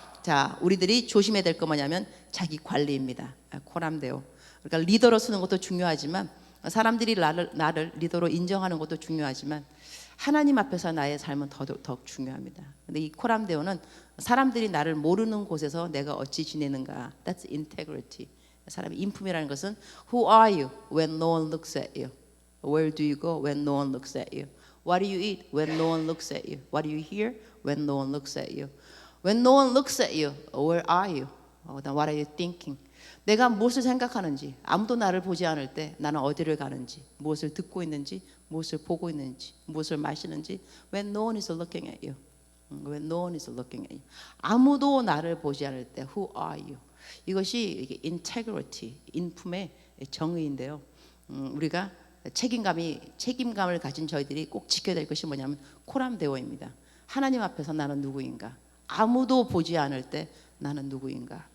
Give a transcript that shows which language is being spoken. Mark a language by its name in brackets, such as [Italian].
[Korean] 자, 우리들이 조심해야 될 거 뭐냐면 자기 관리입니다. 코람데오. 그러니까 리더로 쓰는 것도 중요하지만 사람들이 나를 리더로 인정하는 것도 중요하지만 하나님 앞에서 나의 삶은 더 중요합니다. 근데 이 코람데오는 사람들이 나를 모르는 곳에서 내가 어찌 지내는가. [English] That's integrity. [Korean] 사람의 인품이라는 것은 [English] Who are you when no one looks at you? Where do you go when no one looks at you? What do you eat when no one looks at you? What do you hear when no one looks at you? When no one looks at you, where are you? Then what are you thinking? [Korean] 내가 무엇을 생각하는지, 아무도 나를 보지 않을 때 나는 어디를 가는지, 무엇을 듣고 있는지, 무엇을 보고 있는지, 무엇을 마시는지. [English] When no one is looking at you. When no one is looking at you. [Korean] 아무도 나를 보지 않을 때 [English] Who are you? [Korean] 이것이 integrity, 인품의 정의인데요. 우리가 책임감을 가진 저희들이 꼭 지켜야 될 것이 뭐냐면 코람데오입니다. 하나님 앞에서 나는 누구인가? 아무도 보지 않을 때 나는 누구인가?